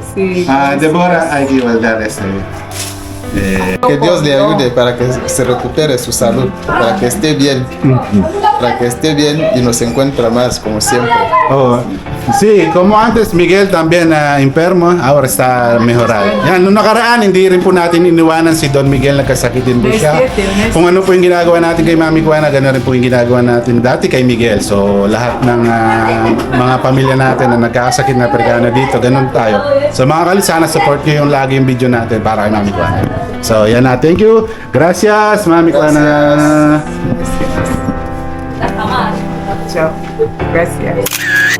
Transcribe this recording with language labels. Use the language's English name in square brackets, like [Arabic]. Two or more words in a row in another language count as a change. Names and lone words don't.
[Spanish] Deborah, hay que guardar Que Dios le ayude para que se recupere su salud, para que esté bien, y nos encuentre más como siempre. Oh, sí, como antes Miguel también enfermo, ahora está mejorado. [Filipino] Yan, nung nakaraan, hindi rin po natin iniwanan si Don Miguel, nagkasakit din po siya. Kung ano po yung ginagawa natin kay Mami Juana, gano'n rin po yung ginagawa natin dati kay Miguel. So, lahat ng mga pamilya natin na nagkakasakit na pergana dito, gano'n tayo. So, mga kalit, sana support nyo yung lagi yung video natin para kay Mami Juana. So, yan na. [English] Thank you. [Spanish] Gracias, Mami Juana. Chao. Gracias.